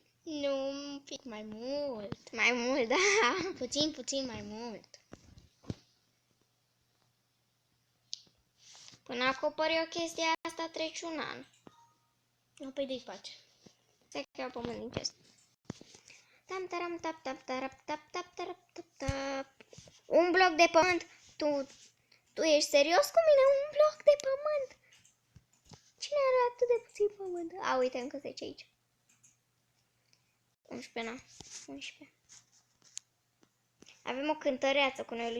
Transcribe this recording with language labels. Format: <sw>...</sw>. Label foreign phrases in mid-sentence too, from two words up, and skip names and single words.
<ro>Nu, un pic mai mult. Mai mult, da. Puțin mai mult. Până acoperi o chestie asta treci un an. Nu, păi de-i pace. Stai că iau pământ din chest. Tam taram tap tap tarap tap tap tarap tap tap. Un bloc de pământ. Tu ești serios cu mine? Un bloc de pământ? Cine are atât de puțin pământ? Uite, încă 10 aici. 11, na. 11. Avem o cântăreață cu noi.</ro>